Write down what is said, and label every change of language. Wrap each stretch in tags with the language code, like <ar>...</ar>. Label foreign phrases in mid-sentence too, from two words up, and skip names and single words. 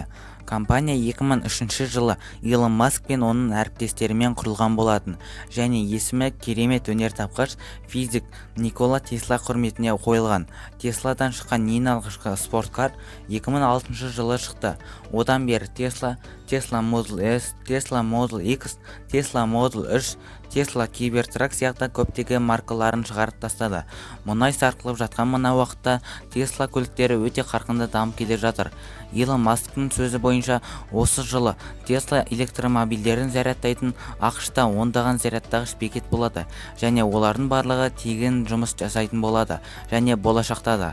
<kk>Компания 2003 жылы Илон Маск пен оның әріптестерімен құрылған болатын, және есімі керемет өнертапқыш физик Никола Тесла құрметіне қойылған. Tesla-дан шыққан ең алғашқы спорткар 2006 жылы шықты. Одан бері Tesla Model S, Tesla Model X, Tesla Model 3, Tesla Cybertruck сияқты көптеген маркаларын шығарып тастады. Мұнай сарқылып жатқан мына уақытта Tesla көліктері өте қарқынды дамып келе жатыр. Илон Масктың сөзі бойынша, осы жылы Tesla электромобильдерін зарядтайтын ақш-та ондаған зарядтағыш бекет болады, және олардың барлығы тегін жұмыс жасайтын болады, және болашақта да.</kk>